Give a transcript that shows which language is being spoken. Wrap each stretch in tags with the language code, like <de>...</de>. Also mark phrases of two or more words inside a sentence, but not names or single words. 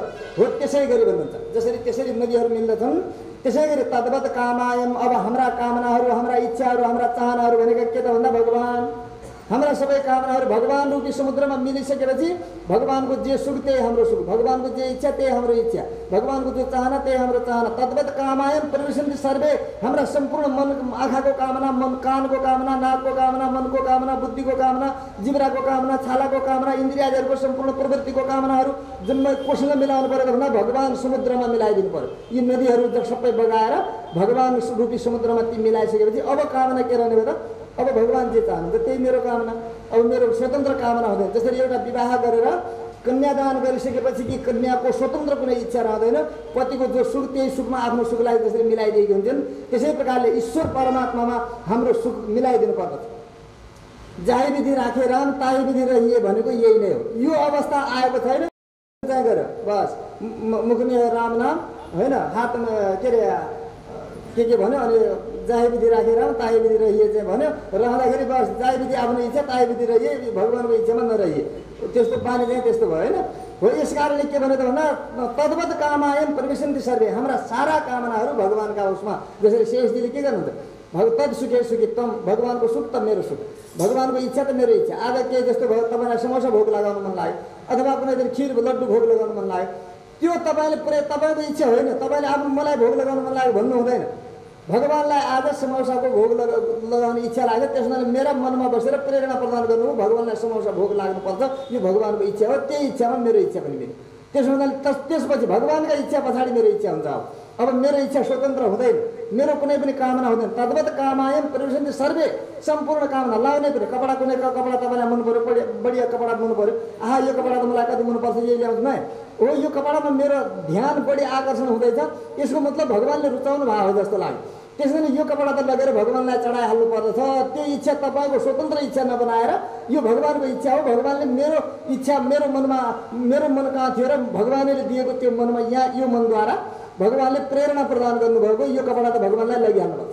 <ne>हो त्यसै गरी भन्नुहुन्छ। जसरी त्यसरी नदीहरू मिल्दछन् त्यसै गरी</ne> <sa>तद्वत कामायम,</sa> <ne>अब हाम्रा कामनाहरू हाम्रा इच्छाहरू हाम्रा चाहनाहरू भनेका के त भन्दा भगवान। हाम्रा सबै कामनाहरू भगवान रूपी समुद्रमा मिलिसकेपछि भगवानको जे सुख त्यही हाम्रो सुख, भगवानको जे इच्छा त्यही हाम्रो इच्छा, भगवानको जो चाहना त्यही हाम्रो चाहना।</ne> <sa>तद्वत कामायम प्रविशन्ति सर्वे,</sa> <ne>हाम्रा सम्पूर्ण मन आँखाको कामना, मन कानको कामना, नाकको कामना, मनको कामना, बुद्धिको कामना, जिब्राको कामना, छालाको कामना, इन्द्रियहरूको सम्पूर्ण प्रवृत्तिको कामनाहरू जम्मै कोसँग मिलाउनु पर्यो भन्दा भगवान समुद्रमा मिलाइदिनु पर्यो। यी नदीहरू सबै बगाएर भगवान रूपी समुद्रमा ती मिलाइसकेपछि अब कामना के रहने भयो त? अब भगवान जे चाहनुहुन्छ त्यही मेरो कामना। अब मेरो स्वतन्त्र कामना हुँदैन। जसरी एउटा विवाह गरेर कन्यादान गरिसकेपछि कि कन्याको स्वतन्त्र कुनै इच्छा रहँदैन, पतिको जो सुख त्यही सुखमा आफ्नो सुखलाई जसरी मिलाइदिएका हुन्छन् त्यसै प्रकारले ईश्वर परमात्मामा हाम्रो सुख मिलाइदिनु पर्दछ।</ne> <hi>जाही विधि राखे राम ताही विधि रहिए</hi> <ne>भनेको यही नै हो। यो अवस्था आएको छैन चाहिँ गर बस मुखमा राम नाम होइन, हातमा के अरे के भन्यो, अनि</ne> <hi>जाही विधि</hi> <ne>राखेर</ne> <hi>ताही विधि रहिए</hi> <ne>चाहिँ भन्यो, रहँदाखेरि बस</ne> <hi>जाही विधि</hi> <ne>आफ्नो इच्छा</ne> <hi>ताही विधि रहिए,</hi> <ne>भगवान्को इच्छामा नरहिए। त्यस्तो बानी चाहिँ त्यस्तो भयो होइन।</ne> <sa>हो यस कारणले के भन्यो त भन्दा तद्वत कामायम प्रविशन्ति सर्वे,</sa> <ne>हाम्रा सारा कामनाहरू भगवान्का उसमा। जसरी शेषजीले के गर्नुहुन्छ?</ne> <sa>तद सुखे सुखित्वम,</sa> <ne>भगवान्को सुख त मेरो सुख, भगवान्को इच्छा त मेरो इच्छा। आज के जस्तो भयो, तपाईँलाई समोसा भोग लगाउनु मन लाग्यो अथवा कुनै दिन खिर लड्डु भोग लगाउनु मन लाग्यो, त्यो तपाईँले पुरै तपाईँको इच्छा होइन, तपाईँले आफ्नो मलाई भोग लगाउनु मन लाग्यो भन्नु हुँदैन। भगवान्लाई आज समोसाको भोग लगाउने इच्छा लाग्यो, त्यसमा मेरा मनमा बसेर प्रेरणा प्रदान गर्नु, भगवान्लाई समोसा भोग लाग्नुपर्छ, यो भगवान्को इच्छा हो, त्यही इच्छामा मेरो इच्छा पनि मिल्यो। त्यसो हुँदा त्यसपछि भगवान्का इच्छा पछाडि मेरो इच्छा हुन्छ। अब मेरो इच्छा स्वतन्त्र हुँदैन, मेरो कुनै पनि कामना हुँदैन।</ne> <sa>तद्वत कामायम प्रविशन्ति सर्वे,</sa> <ne>सम्पूर्ण कामना लाउनै पऱ्यो। कपडा कुनै कपडा तपाईँलाई मन पऱ्यो, बढिया कपडा मन पऱ्यो, आहा यो कपडा त मलाई कति मनपर्छ यही ल्याउँछु नै हो, यो कपडामा मेरो ध्यान बढी आकर्षण हुँदैछ, यसको मतलब भगवान्ले रुचाउनु भएको हो जस्तो लाग्यो। त्यसैले यो कपडा त लगेर भगवान्लाई चढाइहाल्नु पर्दछ। त्यो इच्छा तपाईँको स्वतन्त्र इच्छा नबनाएर यो भगवान्को इच्छा हो, भगवान्ले मेरो इच्छा मेरो मन कहाँ थियो र भगवान्ले दिएको त्यो मनमा यहाँ यो मनद्वारा भगवान्ले प्रेरणा प्रदान गर्नुभएको यो कपडा त भगवान्लाई लगिहाल्नुपर्छ।</ne>